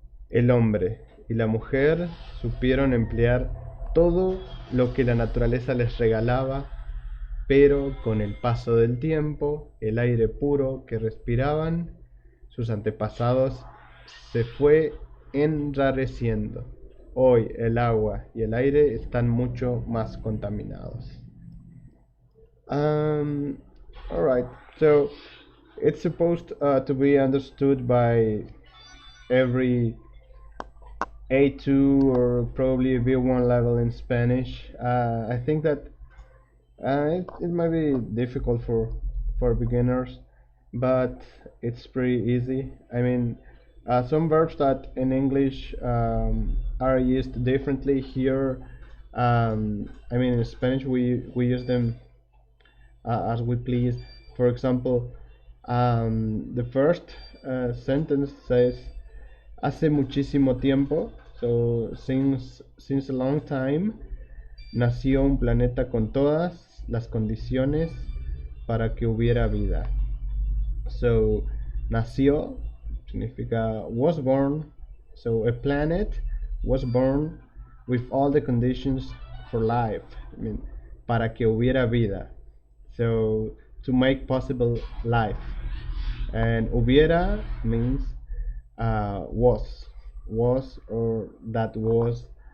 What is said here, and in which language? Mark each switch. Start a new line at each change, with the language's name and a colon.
Spanish: El hombre y la mujer supieron emplear todo lo que la naturaleza les regalaba, pero con el paso del tiempo, el aire puro que respiraban sus antepasados se fue enrareciendo. Hoy el agua y el aire están mucho más contaminados.
English: Um, all right. So it's supposed to be understood by every A2 or probably a B1 level in Spanish. I think that it might be difficult for beginners, but it's pretty easy. I mean, some verbs that in English are used differently here. I mean, in Spanish we use them as we please. For example, the first sentence says
Spanish: hace muchísimo tiempo,
English: so since a long time,
Spanish: nació un planeta con todas las condiciones para que hubiera vida.
English: So, nació significa was born. So, a planet was born with all the conditions for life. I mean,
Spanish: para que hubiera vida.
English: So, to make possible life. And hubiera means was or that was.